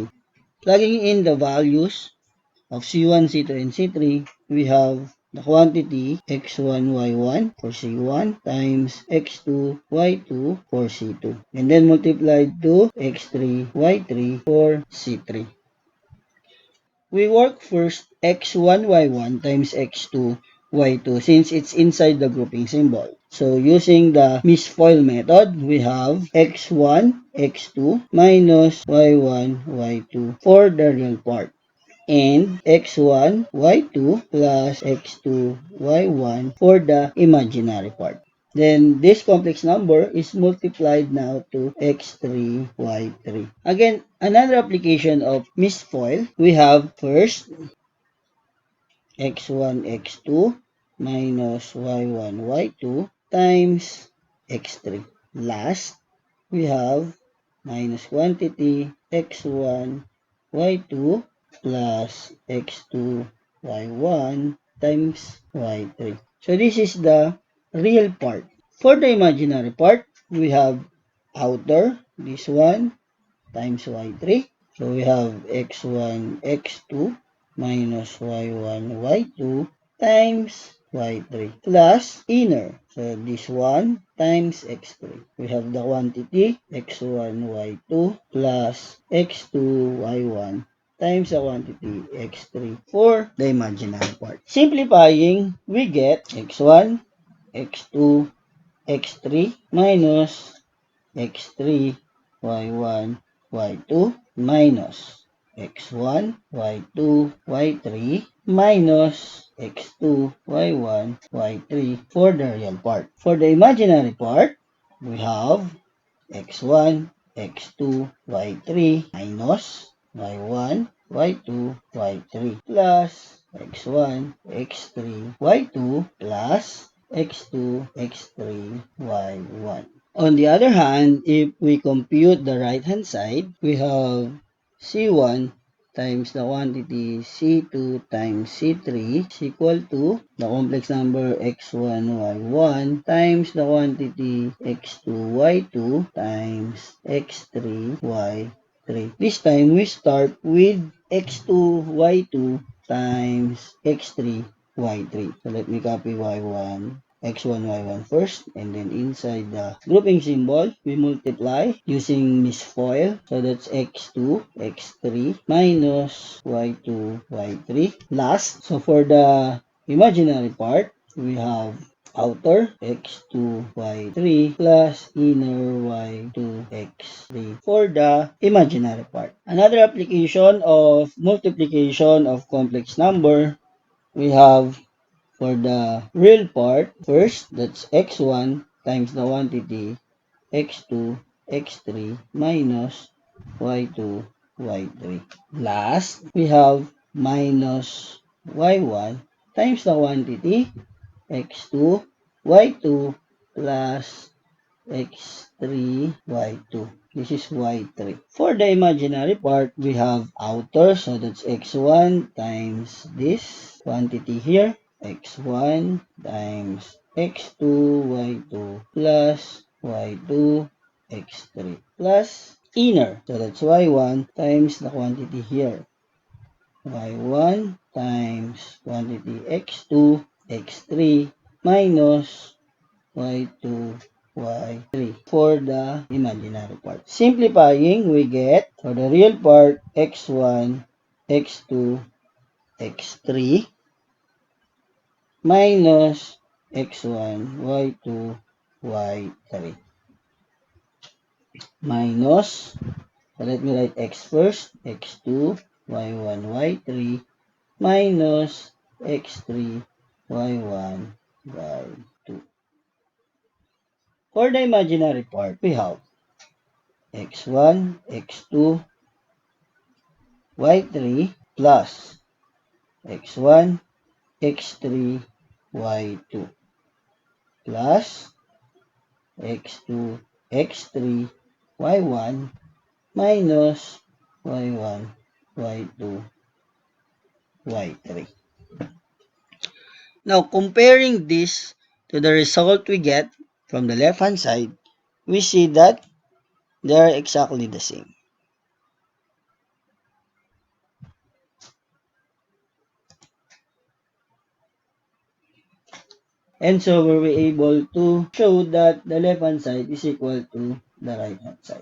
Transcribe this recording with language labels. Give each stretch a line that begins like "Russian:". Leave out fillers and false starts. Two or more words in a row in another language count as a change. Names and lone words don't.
English: Plugging in the values of C1, C2, and C3, we have the quantity x1, y1 for C1 times x2, y2 for C2. And then multiplied to x3, y3 for C3. We work first x1, y1 times x2, y2 since it's inside the grouping symbol. So using the misfoil method, we have x1, x2 minus y1, y2 for the real part, and x1, y2 plus x2, y1 for the imaginary part. Then this complex number is multiplied now to x3, y3. Again, another application of misfoil, we have first x1, x2 minus y1, y2 times x3. Last, we have minus quantity x1, y2 plus x2, y1 times y3. So this is the real part. For the imaginary part, we have outer, this one, times y3. So we have x1, x2 minus y1, y2 times y3 plus inner. So this one times x3. We have the quantity x1, y2 plus x2, y1 times the quantity x3 for the imaginary part. Simplifying, we get x1, x2, x3 minus x3, y1, y2 minus x1, y2, y3 minus x2, y1, y3 for the real part. For the imaginary part, we have x1, x2, y3 minus y1, y2, y3 plus x1, x3, y2 plus x2, x3, y1. On the other hand, if we compute the right-hand side, we have C1 times the quantity C2 times C3 is equal to the complex number x1, y1 times the quantity x2, y2 times x3, y3. This time, we start with x2, y2 times x3, y3. So let me copy y1 x1, y1 first, and then inside the grouping symbol, we multiply using misfoil. So that's x2, x3 minus y2, y3. Last, so for the imaginary part, we have outer x2, y3 plus inner y2, x3 for the imaginary part. Another application of multiplication of complex number, we have for the real part, first, that's x1 times the quantity x2, x3 minus y2, y3. Last, we have minus y1 times the quantity x2, y2 plus x3, y2. This is y3. For the imaginary part, we have outer, so that's x1 times this quantity here, x1 times x2, y2 plus y2, x3 plus inner, so that's y1 times the quantity here, y1 times quantity x2, x3 minus y2, y3 for the imaginary part. Simplifying, we get for the real part x1, x2, x3 minus x1, y2, y3 minus, so let me write x first, x2, y1, y3 minus x3, y1, y2. For the imaginary part, we have x1, x2, y3 plus x1, x3, y2 plus x2, x3, y1 minus y1, y2, y3. Now, comparing this to the result we get from the left-hand side, we see that they are exactly the same. And so we were able to show that the left-hand side is equal to the right-hand side.